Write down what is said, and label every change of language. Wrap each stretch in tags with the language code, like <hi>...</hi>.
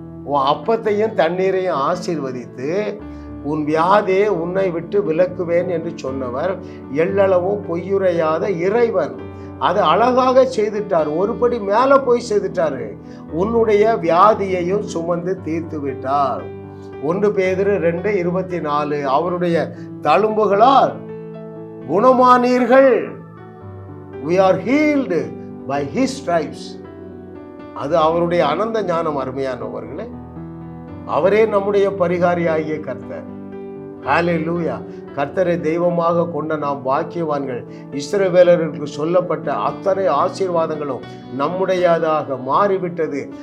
<ta>உன் அப்பத்தையும் தண்ணீரையும் ஆசீர்வதித்து உன் வியாதியை உன்னை விட்டு விலக்குவேன் என்று சொன்னவர் எள்ளளவும் பொய்யுரையாத இறைவன். அது அழகாக செய்துட்டார். ஒருபடி மேல போய் செய்துட்டாரு. உன்னுடைய வியாதியையும் சுமந்து தீர்த்து விட்டார். 1 பேதுரு 2:24, அவருடைய தழும்புகளால் குணமானீர்கள்.</ta> <en>we are healed by his stripes.</en> <ta>அது அவருடைய அனந்த ஞானம். அருமையானவர்களே, அவரே நம்முடைய பரிகாரியாகிய கர்த்தர். ஹல்லேலூயா. கர்த்தரை தெய்வமாக கொண்ட நாம் பாக்கியவான்கள். இஸ்ரவேலருக்கு சொல்லப்பட்ட அத்தனை ஆசீர்வாதங்களும் நம்முடையதாக மாறிவிட்டது.</ta>